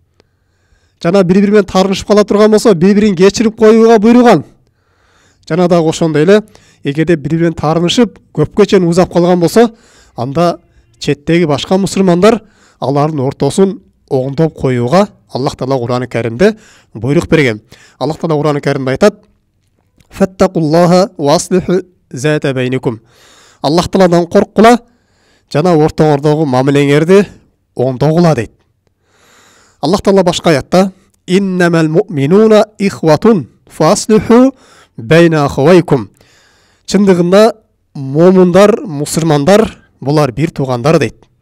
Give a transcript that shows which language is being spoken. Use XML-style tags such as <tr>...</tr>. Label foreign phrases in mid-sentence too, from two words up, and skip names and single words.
<ky>Жана бири-бири менен таарынышып кала турган болсо, бири-бирин кечирип коюуга буйруган. Жана дагы ошондой эле эгерде бири-бири менен таарынышып көпкө чейин узап калган болсо, анда четтеги башка мусулмандар алардын ортосун оңдоп коюуга Аллах Таала Кур'ан-ы Каримде буйрук берген. Аллах Таала Кур'ан-ы Каримде айтат:</ky> <ar>"فاتقوا الله وأصلحوا ذات بينكم."</ar> <ky>Аллах Тааладан корккула жана ортоңордогу мамилеңерди оңдогула дейт. Аллах Таала башка аятта:</ky> <ar>"إنما المؤمنون إخوة فأصلحوا بين أخويكم."</ar> <ky>Чындыгында момундар, мусулмандар булар бир туугандар дейт.</ky>